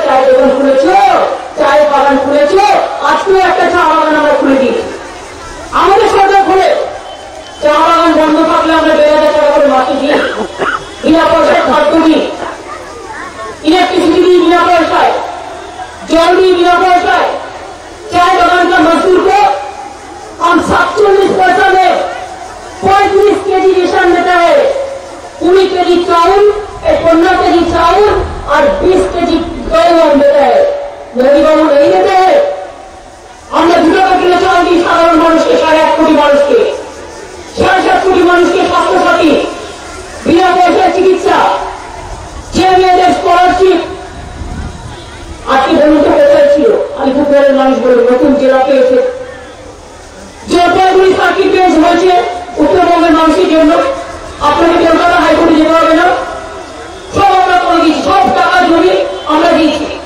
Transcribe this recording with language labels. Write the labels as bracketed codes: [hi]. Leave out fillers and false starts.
[bn] চায়ের দোকান খুলেছ, চায়ের বাগান খুলেছ, আজকেও একটা চা বাগান আমরা খুলে দিয়েছি। আমাদের সরকার খুলে চা বাগান বন্ধ থাকলে আমরা 1,000 টাকা করে মাসে দিই, বিনা পয়সায় খাদ্য দিই, ইলেকট্রিসিটি দিই বিনা পয়সায়, জল দিই [hi] बिना पैसा। चाय बागान का मजदूर को हम 47 पैसा में 35 केजी रेशन देता है, 20 केजी चावल, 15 केजी चावल और 20 केजी गेहूं देता है। मोदी बाबू नहीं देते हैं। हमने 2 किलो चावल दी साधारण मानुष के, 1.5 कोटी मानुष के, 7.5 कोटी मानुष के स्वास्थ्य साथी, बिना पैसा चिकित्सा, 6 [bn] মেয়েদের স্কলারশিপ। আজকে বলুন তো কোথায় ছিল? আলিপুরদুয়ারের মানুষ বলে নতুন জেলা পেয়েছে, জলপাইগুড়ি সার্কিট বেঞ্চ হয়েছে উত্তরবঙ্গের মানুষের জন্য। আপনাকে কলকাতা হাইকোর্টে যেতে হবে না, সব আমরা করে দিয়েছি, সব টাকা জমি আমরা দিয়েছি।